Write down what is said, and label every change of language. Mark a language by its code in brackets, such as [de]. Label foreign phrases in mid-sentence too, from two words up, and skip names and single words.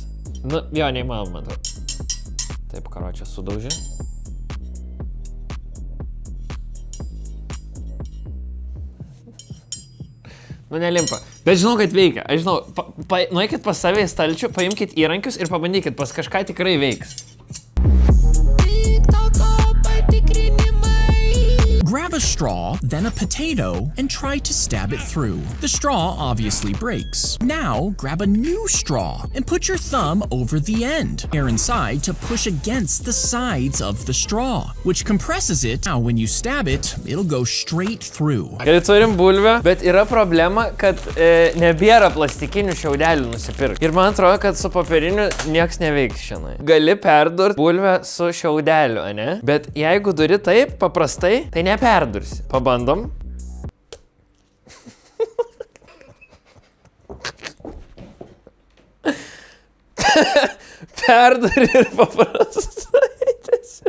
[lt] Nu, jo, neįmanoma, man atrodo. Taip, karočią sudaužė. Nu, nelimpa. Bet žinau, kad veikia. Aš žinau, nueikit pas save į stalčių, paimkit įrankius ir pabandykit, pas kažką tikrai veiks. [en] Grab a straw, then a potato, and try to stab it through. The straw obviously breaks. Now, grab a new straw and put your thumb over the end. Air inside to push against the sides of the straw, which compresses it. Now, when you stab it, it'll go straight through. [lt] Gerai, turim bulvę, bet yra problema, kad nebėra plastikinių šiaudelių nusipirkti. Ir man atrodo, kad su popieriniu nieks neveiks šiandien. Gali perdurti bulvę su šiaudeliu, ane? Bet jeigu duri taip, paprastai, tai neperdursi. Pabandom. Perduri ir paprastai tiesiog.